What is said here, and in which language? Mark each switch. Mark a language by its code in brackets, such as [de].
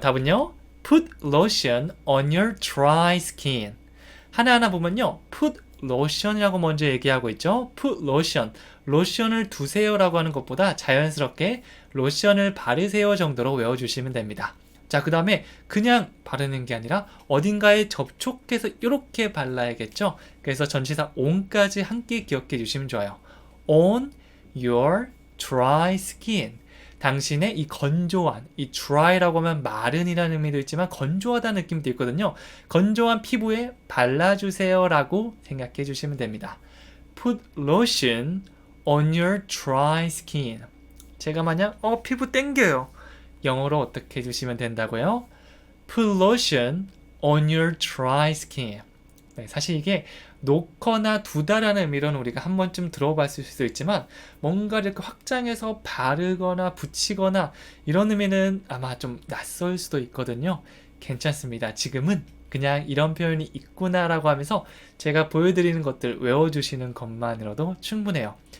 [ko] 답은요, [en] put lotion on your dry skin. [ko] 하나하나 보면요, put lotion이라고 먼저 얘기하고 있죠. put lotion, 로션을 두세요 라고 하는 것보다 자연스럽게 로션을 바르세요 정도로 외워주시면 됩니다. 자, 그 다음에 그냥 바르는 게 아니라 어딘가에 접촉해서 이렇게 발라야겠죠. 그래서 전치사 on까지 함께 기억해 주시면 좋아요. [en] on your dry skin. [ko] 당신의 이 건조한, 이 dry라고 하면 마른이라는 의미도 있지만 건조하다는 느낌도 있거든요. 건조한 피부에 발라주세요 라고 생각해 주시면 됩니다. [en] Put lotion on your dry skin. [ko] 제가 만약 피부 땡겨요. 영어로 어떻게 해주시면 된다고요? [en] Put lotion on your dry skin. [ko] 네, 사실 이게 놓거나 두다라는 의미로는 우리가 한 번쯤 들어봤을 수도 있지만 뭔가 이렇게 확장해서 바르거나 붙이거나 이런 의미는 아마 좀 낯설 수도 있거든요. 괜찮습니다. 지금은 그냥 이런 표현이 있구나라고 하면서 제가 보여드리는 것들 외워주시는 것만으로도 충분해요.